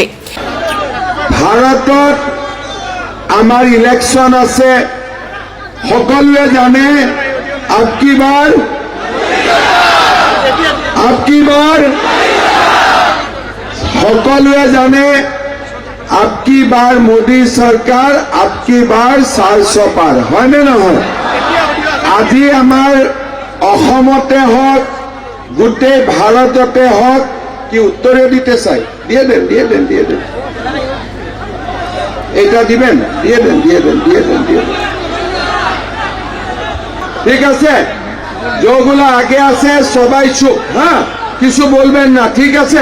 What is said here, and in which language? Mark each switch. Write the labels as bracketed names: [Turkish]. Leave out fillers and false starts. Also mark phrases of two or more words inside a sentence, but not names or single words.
[Assamese] ভারতত আমার ইলেকশন আছে, সকলে জানে। [Hindi] आपकी बार [Assamese] সকলে জানে [Hindi] आपकी बार मोदी सरकार, आपकी बार 400 पार, [Assamese] হয় নে নহয়? আজি আমাৰ অসমতে হওক গোটেই ভাৰততে হওক, [Bangla] কি উত্তরে দিতে চাই? দিয়ে দেন এটা দিবেন, দিয়ে দেন। ঠিক আছে, যেগুলো আগে আছে সবাই চুপ, হ্যাঁ, কিছু বলবেন না, ঠিক আছে?